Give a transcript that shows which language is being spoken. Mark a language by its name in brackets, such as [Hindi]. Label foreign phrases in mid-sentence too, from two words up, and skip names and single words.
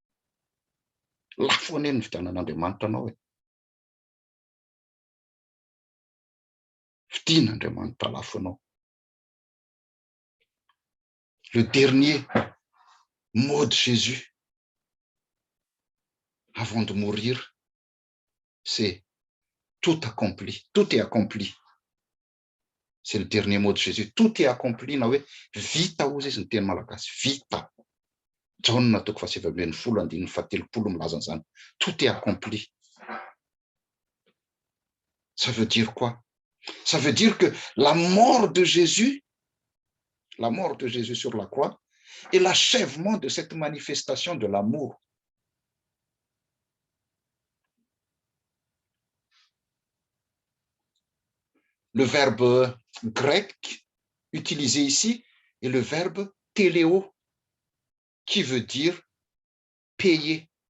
[French] Le dernier mot de Jésus avant de mourir, c'est tout accompli, tout est accompli. C'est le dernier mot de Jésus. Tout est accompli. [Malagasy] Vita ozy izy ny teny malagasy. Vita. John toko 7:17 milaza an'izany. [French] Tout est accompli. Ça veut dire quoi? Ça veut dire que la mort de Jésus sur la croix, est l'achèvement de cette manifestation de l'amour. Le verbe grec utilisé ici est le verbe téléo, qui veut dire payer.